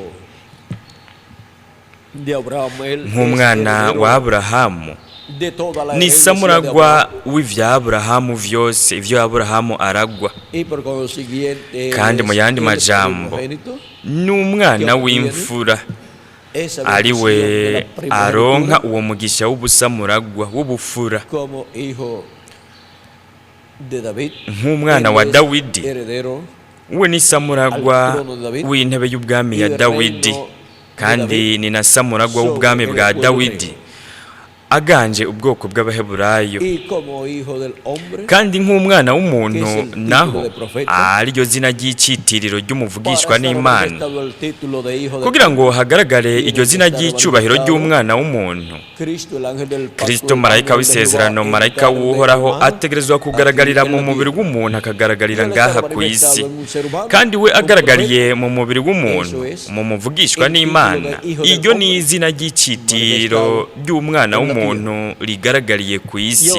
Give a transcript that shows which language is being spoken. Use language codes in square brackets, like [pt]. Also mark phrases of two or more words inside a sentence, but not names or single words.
[rn] Nk'umwana wa Aburahamu, ni samuragwa w'ivya Aburahamu vyose, ivyo Aburahamu aragwa. Kandi mu yandi majambo, ni umwana w'imfura. ari we aronka uwo mugisha w'ubusamuragwa w'ubufura [es] como hijo de David, [rn] nk'umwana wa Dawidi. [es] heredero [rn] We ni samuragwa w'intebe y'ubwami ya Dawidi, kandi ni na samuragwa w'ubwami bwa Dawidi aganje ubwoko bw'Abaheburayo, [es] y como hijo del hombre, [rn] kandi nk'umwana w'umuntu naho ariryo zina ry'icyitiriro ry'umuvugishwa n'Imana, kugira ngo hagaragare iryo zina ry'icyubahiro ry'umwana w'umuntu. Kristo marayika w'isezerano, marayika w'uhoraho, ategerezwa kugaragarira mu mubiri w'umuntu, akagaragarira ngaha ku isi, kandi we agaragariye mu mubiri w'umuntu, mu muvugishwa n'Imana, iryo ni izina ry'icyitiriro ry'umwana w'umuntu rigaragariye ku isi.